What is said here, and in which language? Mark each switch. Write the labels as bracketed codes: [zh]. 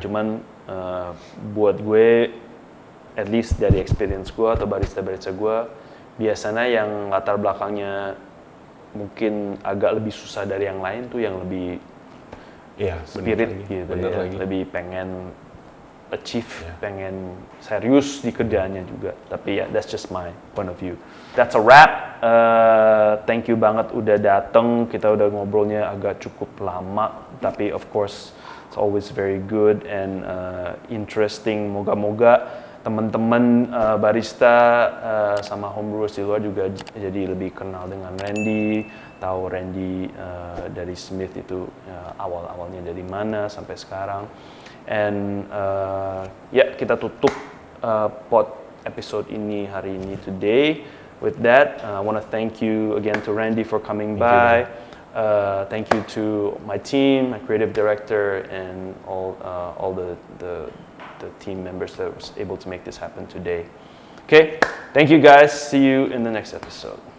[id] Cuman buat gue, at least dari experience gue atau barista-barista gue, biasanya yang latar belakangnya mungkin agak lebih susah dari yang lain tuh yang lebih spirit gitu ya, lebih pengen achieve, pengen serius di kerjaannya juga. Tapi ya, [en] that's just my point of view. That's a wrap. Thank you [id] banget udah dateng. Kita udah ngobrolnya agak cukup lama, tapi [en] of course it's always very good and interesting. [id] Moga-moga teman-teman barista sama homebrewers di luar juga jadi lebih kenal dengan Randy, tahu Randy dari Smith itu awal-awalnya dari mana sampai sekarang. And kita tutup pod episode ini hari ini today. [en] With that, I want to thank you again to Randy for coming by. Thank you to my team, my creative director, and all the team members that was able to make this happen today. Okay, thank you guys. See you in the next episode.